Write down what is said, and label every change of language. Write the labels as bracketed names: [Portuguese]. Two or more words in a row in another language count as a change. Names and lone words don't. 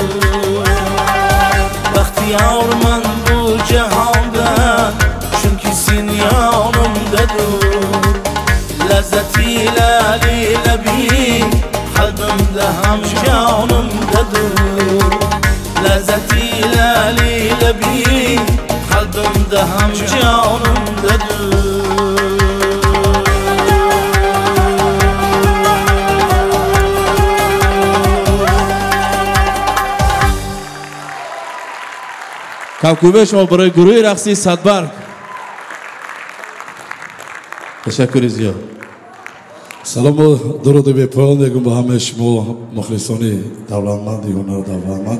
[Turkish] Bahtiyar men bu cihanda çünkü sen yanımdadır Lezzeti lali lebi kalbimde hem canımdadır Lezzeti lali lebi kalbimde hem canımdadır [Persian] کاکوبه شما برای گروه رقصی صدبرگ تشکر زیاد سلام و درود به پایان میگم به همه شما مخلصان دولتمندی هنر دولتمندی